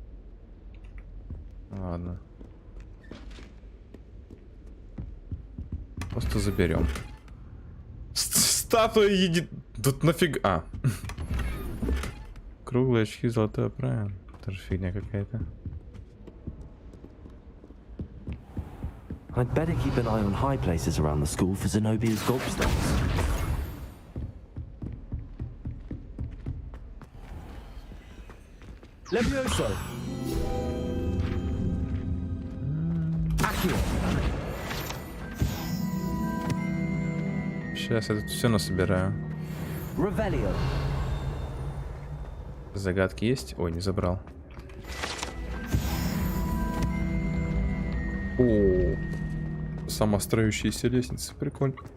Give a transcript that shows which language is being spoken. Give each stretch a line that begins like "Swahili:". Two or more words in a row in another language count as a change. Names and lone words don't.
Russian: Ладно. Просто заберем. Статуя едет. Тут нафига. Круглые очки, золотая оправа. Тоже фигня какая-то.
English: I'd better keep an eye on high places around the school for Zenobia's gobstones.
Russian: Levioso. Accio. Сейчас я тут все насобираю. Revelio. Загадки есть? Ой, не забрал. О, самостроящиеся лестницы, прикольно.